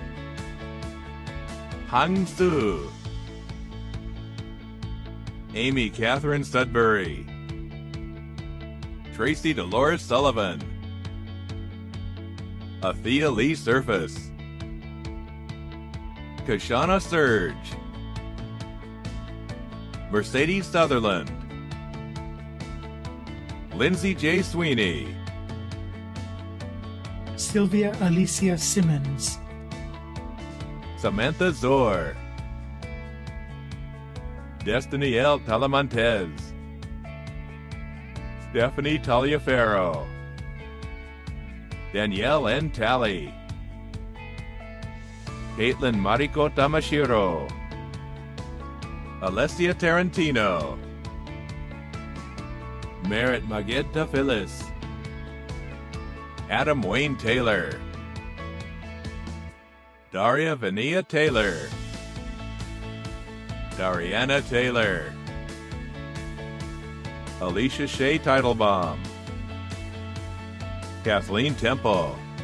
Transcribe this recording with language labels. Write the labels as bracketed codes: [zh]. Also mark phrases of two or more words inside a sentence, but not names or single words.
[en] Hang Su, Amy Catherine Sudbury, Tracy Dolores Sullivan, Athea Lee Surface, Kashana Surge, Mercedes Sutherland, Lindsay J. Sweeney, Sylvia Alicia Simmons, Samantha Zor, Destiny L. Talamantes, Stephanie Taliaferro, Danielle N. Talley, Caitlin Mariko Tamashiro, Alessia Tarantino, Merritt Magenta Phyllis, Adam Wayne Taylor, Daria Vania Taylor, Dariana Taylor, Alicia Shea Teitelbaum, Kathleen Temple,